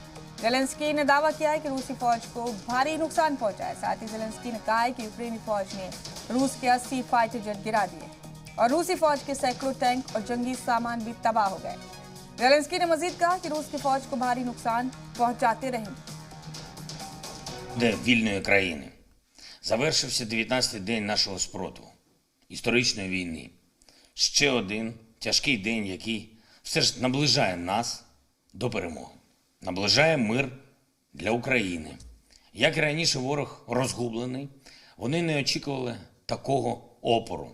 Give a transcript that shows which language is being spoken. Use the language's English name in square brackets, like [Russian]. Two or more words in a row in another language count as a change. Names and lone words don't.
[Hindi] जेलेंस्की ने दावा किया है कि रूसी फौज को भारी नुकसान पहुंचा है। साथ ही जेलेंस्की ने कहा है कि यूक्रेनी फौज ने रूस के 80 फाइटर जेट गिरा दिए और रूसी फौज के सैकड़ों टैंक और जंगी सामान भी तबाह हो गए। जेलेंस्की ने मजीद कहा कि रूस की फौज को भारी नुकसान पहुंचाते रहेंगे। [Ukrainian] Вільної країни. Завершився 19-й день нашого спротиву, історичної війни. Ще один тяжкий день, який все ж наближає нас до перемоги. Наближає мир для України. Як і раніше ворог розгублений, вони не очікували такого опору.